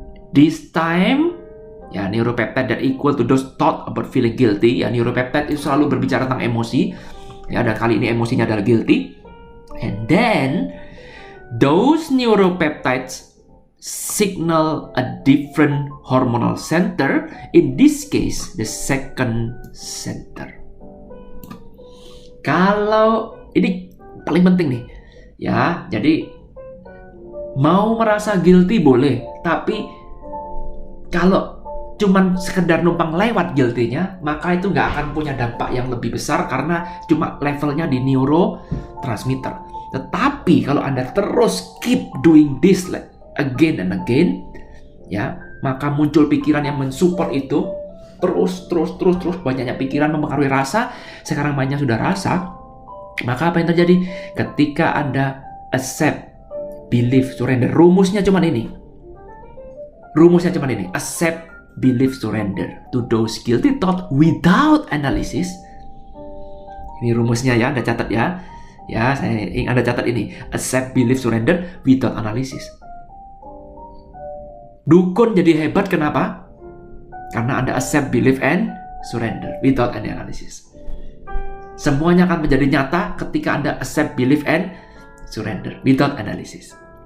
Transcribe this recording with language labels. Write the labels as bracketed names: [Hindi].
[English] This time, ya, neuropeptide that equal to those thought about feeling guilty. [Indonesian] Ya, neuropeptide itu selalu berbicara tentang emosi. Ya, dan kali ini emosinya adalah guilty. [English] And then those neuropeptides signal a different hormonal center, in this case the second center. [Indonesian] Kalau ini paling penting nih, ya, jadi mau merasa guilty boleh, tapi kalau cuman sekedar numpang lewat guilty-nya, maka itu nggak akan punya dampak yang lebih besar karena cuma levelnya di neurotransmitter. Tetapi kalau Anda terus [English] keep doing this again and again, [Indonesian] ya, maka muncul pikiran yang mensupport itu terus banyaknya pikiran mempengaruhi rasa. Sekarang banyak sudah rasa, maka apa yang terjadi ketika Anda [English] accept, believe, surrender? [Indonesian] Rumusnya cuma ini. [English] Accept, believe, surrender to those guilty thoughts without analysis. [Indonesian] Ini rumusnya ya, Anda catat ya. Ya, saya ingin Anda catat ini. [English] Accept, believe, surrender without analysis. [Indonesian] Dukun jadi hebat kenapa? Karena Anda [English] accept, believe, and surrender without any analysis. [Indonesian] Semuanya akan menjadi nyata ketika Anda [English] accept, believe, and surrender without analysis.